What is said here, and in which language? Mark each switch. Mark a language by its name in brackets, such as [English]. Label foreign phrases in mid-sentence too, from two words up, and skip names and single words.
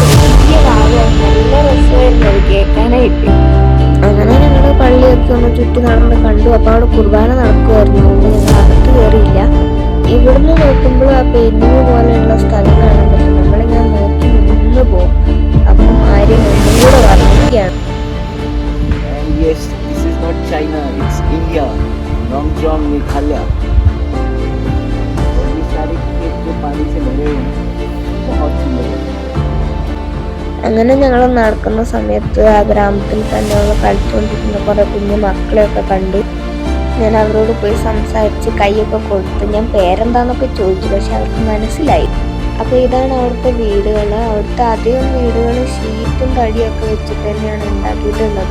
[Malayalam] ചെറിയ ഭാഗം നല്ല രസമായിരുന്നു അത് കേൾക്കാനായിട്ട്. അങ്ങനെ ഞങ്ങൾ പള്ളിയൊക്കെ ഒന്ന് ചുറ്റി നടന്ന് കണ്ടു. അപ്പോൾ അവിടെ കുർബാന നടക്കുമായിരുന്നു. അതുകൊണ്ട് ഞങ്ങൾ അകത്ത് കയറിയില്ല. ഇവിടുന്ന് നോക്കുമ്പോൾ ആ പെയിന്റിങ് പോലെയുള്ള സ്ഥലം കാണാൻ പറ്റും. നമ്മളിങ്ങനെ നോക്കി നിന്ന് പോകും. അപ്പം ആര്യം ഒന്നും കൂടെ വർണ്ണിക്കുകയാണ്. [English] Yes, this is not China, it's India, Nongjong, Meghalaya. [Hindi] और ये सारे खेत जो पानी से भरे हुए हैं, बहुत सुंदर है। [Malayalam] അങ്ങനെ ഞങ്ങൾ നടക്കുന്ന സമയത്ത് ആ ഗ്രാമത്തിൽ തന്നെയുള്ള കളിച്ചുകൊണ്ടിരിക്കുന്ന കുറെ കുഞ്ഞു മക്കളെയൊക്കെ കണ്ടു. ഞാൻ അവരോട് പോയി സംസാരിച്ച് കൈയൊക്കെ കൊടുത്ത് ഞാൻ പേരെന്താന്നൊക്കെ ചോദിച്ചു, പക്ഷെ അവർക്ക് മനസ്സിലായി. അപ്പോൾ ഇതാണ് അവിടുത്തെ വീടുകൾ. അവിടുത്തെ അധികം വീടുകൾ ഷീറ്റും തടിയൊക്കെ വെച്ചിട്ട് തന്നെയാണ് ഉണ്ടാക്കിയിട്ടുള്ളത്.